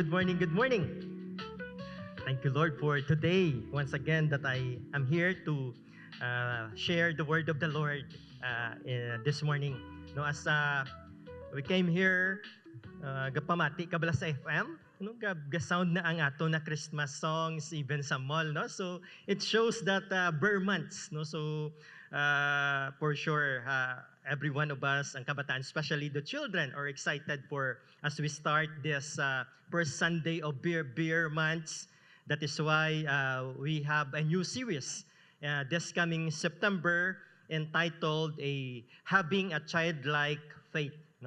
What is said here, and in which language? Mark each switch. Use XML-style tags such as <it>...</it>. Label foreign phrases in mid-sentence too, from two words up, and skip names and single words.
<en>good morning, good morning. Thank you, Lord, for today. Once again, that I am here to share the word of the Lord this morning. No, as we came here,</en> <hil>gapamati kabala sa FM, no, ga-sound na ang ato na</hil> <en>Christmas songs</en> <hil>even sa mall, no.</hil> <en>So it shows that Burr months, no. So for sure, every one of us, ang kabataan, especially the children, are excited for as we start this first Sunday of beer months. That is why we have a new series this coming September entitled Having a Childlike Faith. No?</en>